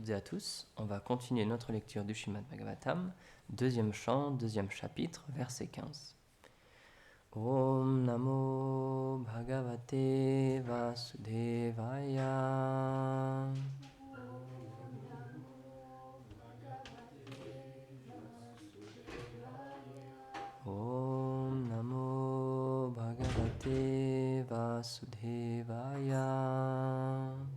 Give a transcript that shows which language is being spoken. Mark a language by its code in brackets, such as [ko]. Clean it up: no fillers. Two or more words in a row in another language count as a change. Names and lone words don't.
[fr] toutes et à tous, on va continuer notre lecture du Srimad Bhagavatam, deuxième chant, deuxième chapitre, verset 15. [sa] ॐ नमो भगवते वासुदेवाय. ॐ नमो भगवते वासुदेवाय.